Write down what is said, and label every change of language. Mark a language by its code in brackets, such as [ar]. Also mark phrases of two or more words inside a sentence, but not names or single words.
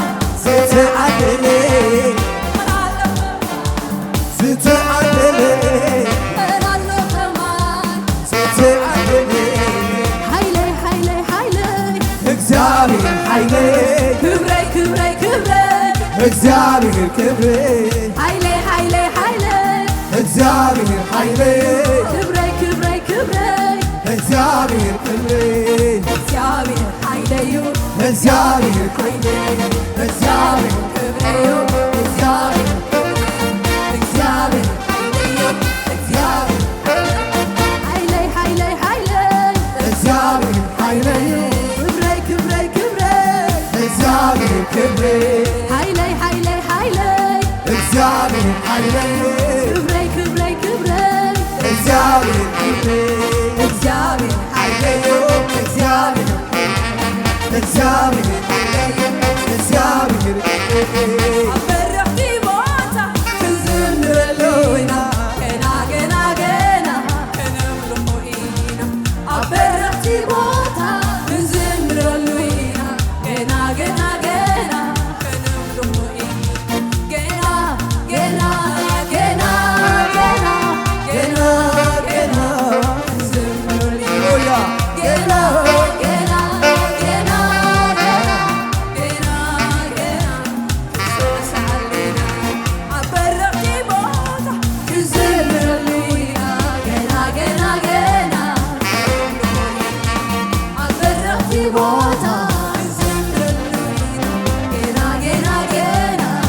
[ti] ዝተዓደለ ዝተዓደለ መን ኣሎ ኸማይ ዝተዓደለ ሃይለይ ሃይለይ ሃይለይ [am] እግዚአብሔር ኃይሌ [ti] ክብረይ ክብረይ ክብረይ [am] እግዚአብሔር ክብሬ [ti] ሃይለይ ሃይለይ ሃይለይ [am] እግዚአብሔር ኃይሌ [ti] ክብረይ ክብረይ ክብረይ [am] እግዚአብሔር ክብሬ [ti] እግዚአብሔር ሃይለዩ እግዚአብሔር ሃይለዩ እግዚአብሔር ክብረዩ እግዚአብሔር እግዚአብሔር ሃይለዩ እግዚአብሔር ሃይለይ ሃይለይ ሃይለይ [am] እግዚአብሔር ኃይሌ [ti] ክብረይ ክብረይ ክብረይ [am] እግዚአብሔር ክብሬ [ti] ሃይለይ ሃይለይ ሃይለይ [am] እግዚአብሔር ኃይለኝ [ti] ክብረይ ክብረይ ክብረይ [am] እግዚአብሔር ኃይለኝ [ti] እግዚአብሔር ኃይለይ እግዚአብሔር እግዚአብሔር እግዚአብሔር አበረኽቲ ቦታ ክንዝምረሉና ገና ገና ገና ከነምልኹ ኢና አበረኽቲ ቦታ ክንዝምረሉና ገና ገና ገና ከነምልኹ ኢና ገና ገና ገና ገና ገና ገና ክንዝምረሉና ገና ገና ገና ገና ገና ክሳሳለና አበረኽቲ ቦታ ክንዝምረሉና ገና ገና ገና አበረኽቲ ቦታ ክንዝምረሉና ገና ገና ገና